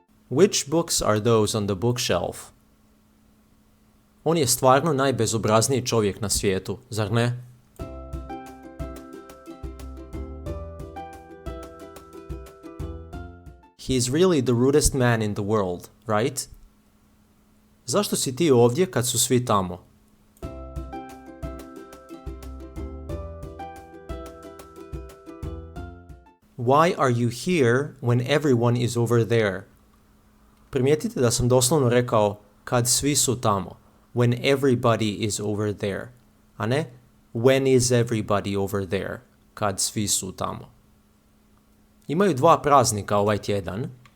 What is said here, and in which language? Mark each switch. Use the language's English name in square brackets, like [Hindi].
[English] Which books are those on the bookshelf? [Croatian] On je stvarno najbezobrazniji čovjek na svijetu, zar ne? [English] He is really the rudest man in the world, right? [Croatian] Zašto si ti ovdje kad su svi tamo? [English] Why are you here when everyone is over there? [Croatian] Primijetite da sam doslovno rekao kad svi su tamo. [English] When everybody is over there. [Croatian] A ne [English] when is everybody over there? [Croatian] Kad svi su tamo. Imaju dva praznika ovaj tjedan.